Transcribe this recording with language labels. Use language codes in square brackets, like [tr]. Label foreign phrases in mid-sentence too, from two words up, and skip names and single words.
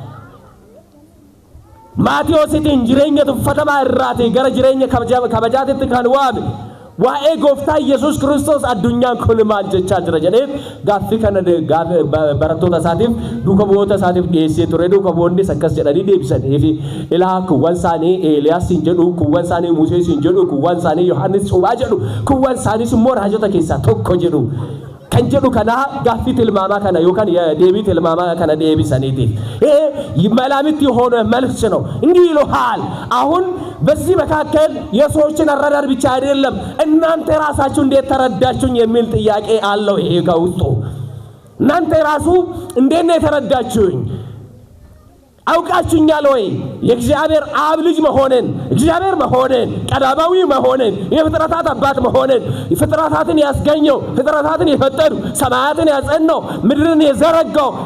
[om] Maatiyositiin jireenya tuffatamaa irraati gara jireenya kabajaatitti kan waame waa'ee gooftaa Yesuus Kiristoos addunyaan kun maal jechaa jira jedhee gaaffii kana barattoota isaatiif duuka bu'oota isaatiif dhiyeessee ture duuka bu'oonnis akkas jedhanii deebisaniif ilaa kuwwan isaanii Eeliyaasiin jedhu kuwwan isaanii Museesiin jedhu kuwwan isaanii Yohannis Cuuphaa jedhu kuwwan isaaniis immoo raajota keessaa tokko jedhu kan jedhu kana gaaffii tilmaamaa kana yookaan deebii tilmaamaa kana deebisaniitiif [am] መላምት የሆነ መልስ ነው እንዲህ ይሉሃል አሁን በዚህ መካከል የሰዎችን አረዳድ ብቻ አይደለም እናንተ ራሳችሁ እንዴት ተረዳችሁኝ የሚል ጥያቄ አለው ይሄ ከውስጡ እናንተ ራሱ እንዴት ነው የተረዳችሁኝ አውቃችሁኛል ወይ የእግዚአብሔር አብ ልጅ መሆንን እግዚአብሔር መሆንን ቀዳማዊ መሆንን የፍጥረታት አባት መሆንን ፍጥረታትን ያስገኘው ፍጥረታትን የፈጠሩ ሰማያትን ያጸናው ምድርን የዘረጋው